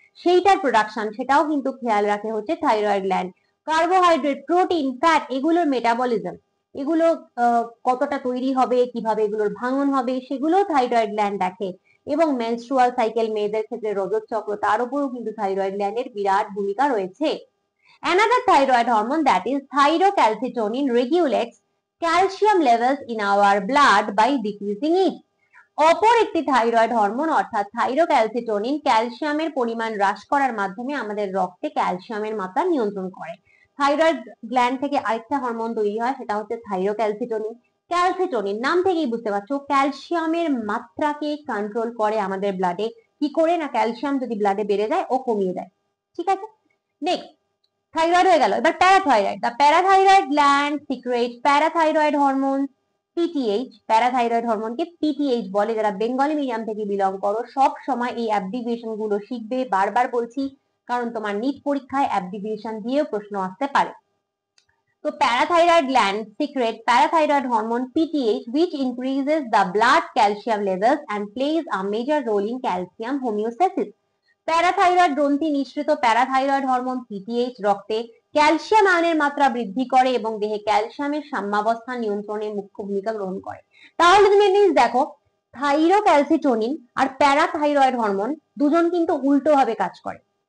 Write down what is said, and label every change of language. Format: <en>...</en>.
<bn>সেইটার প্রোডাকশন সেটাও কিন্তু খেয়াল রাখে হচ্ছে thyroid gland. Carbohydrate, protein, fat এগুলোর মেটাবলিজম, এগুলো কতটা তৈরি হবে, কিভাবে এগুলোর ভাঙন হবে, সেগুলো থাইরয়েড গ্ল্যান্ড দেখে। এবং মেনস্ট্রুয়াল সাইকেল, মেয়েদের ক্ষেত্রে রজত চক্র, তার উপরও কিন্তু থাইরয়েড গ্ল্যান্ডের বিরাট ভূমিকা রয়েছে।</bn> <en>Another thyroid hormone, that is thyrocalcitonin, regulates calcium levels in our blood by decreasing it.</en> <bn>অপর একটি থাইরয়েড হরমোন অর্থাৎ থাইরোক্যালসিটোনিন ক্যালসিয়ামের পরিমাণ হ্রাস করার মাধ্যমে আমাদের রক্তে ক্যালসিয়ামের মাত্রা নিয়ন্ত্রণ করে। থাইরয়েড গ্ল্যান্ড থেকে আরেকটা হরমোন তৈরি হয়, সেটা হচ্ছে থাইরোক্যালসিটোনিন। ক্যালসিটোনিন নাম থেকেই বুঝতে পারছো ক্যালসিয়ামের মাত্রাকে কন্ট্রোল করে আমাদের ব্লাডে। কি করে না, ক্যালসিয়াম যদি ব্লাডে বেড়ে যায় ও কমিয়ে দেয়। ঠিক আছে, নেক্সট থাইরয়েড হয়ে গেল, এবার parathyroid.</bn> <en>The parathyroid gland secrete parathyroid hormone PTH.</en> <bn>Parathyroid হরমোনকে পিটিএইচ বলে। যারা বেঙ্গলি মিডিয়াম থেকে বিলং করো সব সময় এই অ্যাব্রিভিয়েশন গুলো শিখবে, বারবার বলছি, কারণ তোমার নিট পরীক্ষায় অ্যাব্রিভিয়েশন দিয়েও প্রশ্ন আসতে পারে।</bn> <en>তো parathyroid gland secrete parathyroid hormone PTH which increases the blood calcium levels and plays a major role in calcium homeostasis.</en> <bn>Parathyroid গ্রন্থি নিঃসৃত প্যারাথাইরয়েড হরমোন PTH রক্তে ক্যালসিয়াম আয়নের মাত্রা বৃদ্ধি করে এবং দেহে ক্যালসিয়ামের সাম্যাবস্থা নিয়ন্ত্রণে মুখ্য ভূমিকা গ্রহণ করে। তাহলে তুমি জিনিস দেখো, থাইরোক্যালসিটোনিন আর প্যারাথাইরয়েড হরমোন দুজন কিন্তু উল্টো ভাবে কাজ করে।</bn>